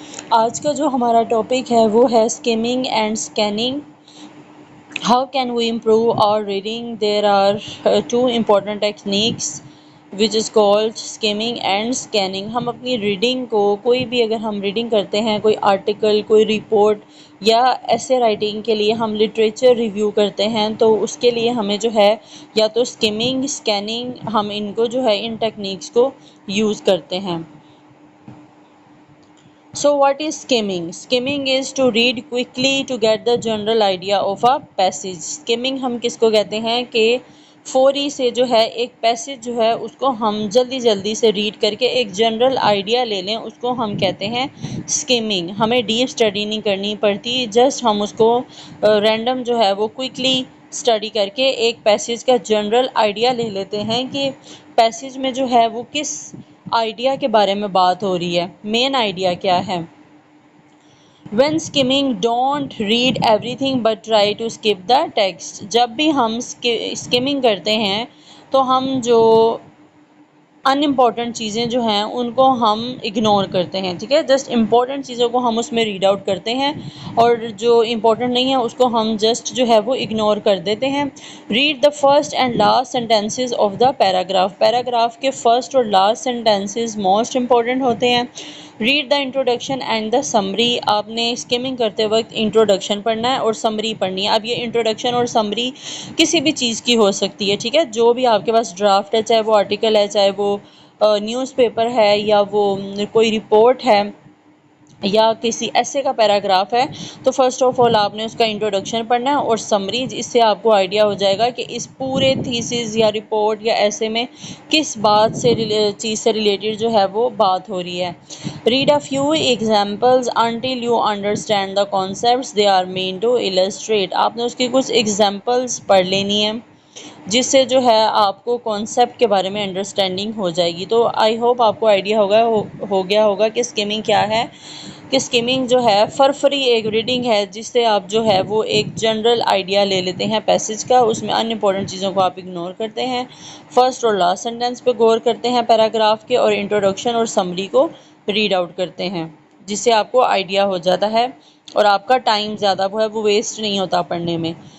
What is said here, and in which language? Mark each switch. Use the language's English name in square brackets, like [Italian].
[Urdu] آج کا جو ہمارا ٹاپک ہے وہ ہے skimming and scanning. [English] How can we improve our reading? There are two important techniques which is called skimming and scanning. [Urdu] ہم اپنی ریڈنگ کو کوئی بھی اگر ہم ریڈنگ کرتے ہیں، کوئی آرٹیکل، کوئی رپورٹ یا ایسے رائٹنگ کے لیے ہم لٹریچر ریویو کرتے ہیں تو اس کے لیے ہمیں جو ہے یا تو اسکیمنگ، اسکیننگ، ہم ان کو جو ہے ان ٹیکنیکس کو یوز کرتے ہیں. [English] So what is skimming? Skimming is to read quickly to get the general idea of a passage. [Urdu] Skimming ہم کس کو کہتے ہیں کہ فوری سے جو ہے ایک پیسج جو ہے اس کو ہم جلدی سے ریڈ کر کے ایک جنرل آئیڈیا لے لیں، اس کو ہم کہتے ہیں اسکیمنگ. ہمیں ڈیپ اسٹڈی نہیں کرنی پڑتی، جسٹ ہم اس کو رینڈم جو ہے وہ کوئکلی اسٹڈی کر کے ایک پیسج کا جنرل آئیڈیا لے لیتے ہیں کہ پیسج میں جو ہے وہ کس آئیڈیا کے بارے میں بات ہو رہی ہے، مین آئیڈیا کیا ہے. [English] When skimming, don't read everything but try to skip the text. [Urdu] جب بھی ہم اسکیمنگ کرتے ہیں تو ہم جو ان امپورٹنٹ چیزیں جو ہیں ان کو ہم اگنور کرتے ہیں، ٹھیک ہے. جسٹ امپورٹنٹ چیزوں کو ہم اس میں ریڈ آؤٹ کرتے ہیں اور جو امپورٹنٹ نہیں ہے اس کو ہم جسٹ جو ہے وہ اگنور کر دیتے ہیں. [English] Read the first and last sentences of the paragraph. [Urdu] Paragraph کے فرسٹ اور لاسٹ سینٹینسز موسٹ امپورٹنٹ ہوتے ہیں. [English] Read the introduction and the summary. [Urdu] آپ نے اسکیمنگ کرتے وقت انٹروڈکشن پڑھنا ہے اور سمری پڑھنی ہے. اب یہ انٹروڈکشن اور سمری کسی بھی چیز کی ہو سکتی ہے، ٹھیک ہے. جو بھی آپ کے پاس ڈرافٹ ہے، چاہے وہ آرٹیکل ہے، چاہے وہ نیوز پیپر ہے یا وہ کوئی رپورٹ ہے یا کسی ایسے کا پیراگراف ہے، تو فرسٹ آف آل آپ نے اس کا انٹروڈکشن پڑھنا ہے اور سمری. اس سے آپ کو آئیڈیا ہو جائے گا کہ اس پورے تھیسس یا رپورٹ یا ایسے میں کس بات سے چیز سے ریلیٹڈ جو ہے وہ بات ہو رہی ہے. [English] Read a few examples until you understand the concepts they are meant to illustrate. [Urdu] آپ نے اس کی کچھ ایگزامپلز پڑھ لینی ہے جس سے جو ہے آپ کو کانسیپٹ کے بارے میں انڈرسٹینڈنگ ہو جائے گی. تو [English] I hope [Urdu] آپ کو آئیڈیا ہو گیا ہوگا کہ اسکیمنگ کیا ہے. کہ اسکیمنگ جو ہے فرفری ایک ریڈنگ ہے جس سے آپ جو ہے وہ ایک جنرل آئیڈیا لے لیتے ہیں پیسج کا، اس میں ان امپورٹنٹ چیزوں کو آپ اگنور کرتے ہیں، فرسٹ اور لاسٹ سینٹینس پہ غور کرتے ہیں پیراگراف کے اور انٹروڈکشن اور سمری کو ریڈ آؤٹ کرتے ہیں، جس سے آپ کو آئیڈیا ہو جاتا ہے اور آپ کا ٹائم زیادہ وہ ویسٹ نہیں ہوتا پڑھنے میں.